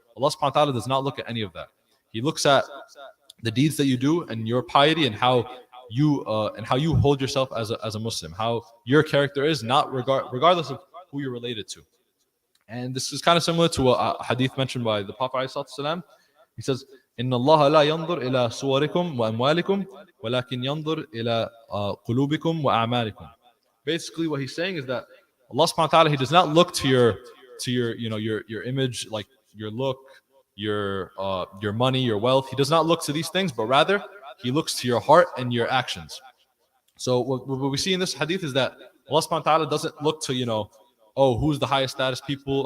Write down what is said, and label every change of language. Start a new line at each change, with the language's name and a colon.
English: Allah subhanahu wa ta'ala does not look at any of that. He looks at the deeds that you do and your piety and how you hold yourself as a Muslim, how your character is, not regardless of who you're related to. And this is kind of similar to a hadith mentioned by the Prophet ﷺ. He says,
Arabic: إن الله لا ينظر إلى صوركم وأموالكم ولكن ينظر إلى قلوبكم وأعمالكم.
English: Basically, what he's saying is that Allah subhanahu wa ta'ala, He does not look to your image, like your look, your money, your wealth. He does not look to these things, but rather He looks to your heart and your actions. So what we see in this hadith is that Allah subhanahu wa ta'ala doesn't look to, who's the highest status people?